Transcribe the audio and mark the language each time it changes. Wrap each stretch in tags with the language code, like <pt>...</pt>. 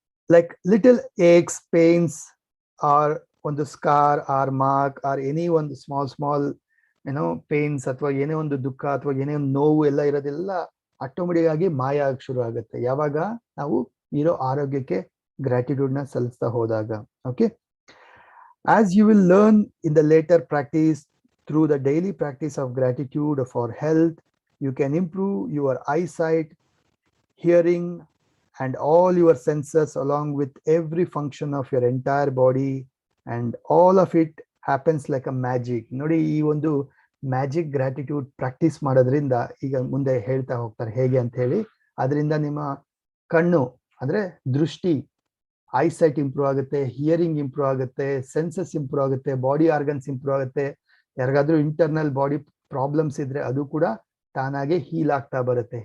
<en>Like little aches, pains, or</en> <kn>ಒಂದು scar R mark R any ಒಂದು small ಏನೋ pains ಅಥವಾ ಏನೇ ಒಂದು ದುಃಖ ಅಥವಾ ಏನೇ ಒಂದು ನೋವು ಎಲ್ಲ ಇರೋದೆಲ್ಲ ಆಟೋಮೆಟಿಕ್ ಆಗಿ ಮಾಯ ಆಗಿ ಶುರು ಆಗುತ್ತೆ ಯಾವಾಗ ನಾವು ಇರೋ ಆರೋಗ್ಯಕ್ಕೆ ಗ್ರಾಟಿಟ್ಯೂಡ್ ನ ಸಲ್ಲಿಸ್ತಾ ಹೋದಾಗ.</kn> <en>Okay, as you will learn in the later practice, through the daily practice of gratitude for health, you can improve your eyesight, hearing, and all your senses along with every function of your entire body, and all of it happens like a magic.</en> <kn>ನೋಡಿ, ಈ ಒಂದು magic gratitude practice ಮಾಡೋದ್ರಿಂದ, ಈಗ ಮುಂದೆ ಹೇಳ್ತಾ ಹೋಗ್ತಾರೆ ಹೇಗೆ ಅಂತ ಹೇಳಿ, ಅದರಿಂದ ನಿಮ್ಮ ಕಣ್ಣು ಅಂದ್ರೆ ದೃಷ್ಟಿ, ಐಸೈಟ್ ಇಂಪ್ರೂವ್ ಆಗುತ್ತೆ, ಹಿಯರಿಂಗ್ ಇಂಪ್ರೂವ್ ಆಗುತ್ತೆ, ಸೆನ್ಸಸ್ ಇಂಪ್ರೂವ್ ಆಗುತ್ತೆ, ಬಾಡಿ ಆರ್ಗನ್ಸ್ ಇಂಪ್ರೂವ್ ಆಗುತ್ತೆ. ಯಾರಿಗಾದ್ರೂ ಇಂಟರ್ನಲ್ ಬಾಡಿ ಪ್ರಾಬ್ಲಮ್ಸ್ ಇದ್ರೆ ಅದು ಕೂಡ ತಾನಾಗೆ ಹೀಲ್ ಆಗ್ತಾ ಬರುತ್ತೆ.</kn>